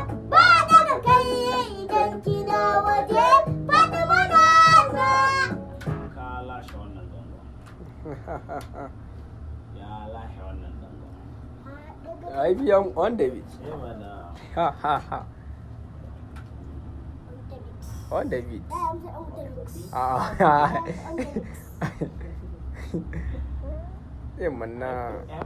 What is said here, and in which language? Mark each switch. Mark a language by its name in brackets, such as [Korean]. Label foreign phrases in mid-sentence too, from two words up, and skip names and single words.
[Hausa] Ba daga kai idan kina waje, Fatima na Ka lashe wannan zango. Ya lashe wannan danga. Ai, biyan on debit. Eh, mana. Ha, ha, ha. [French] On debit. On debit. Ah. On debit. Eh, mana.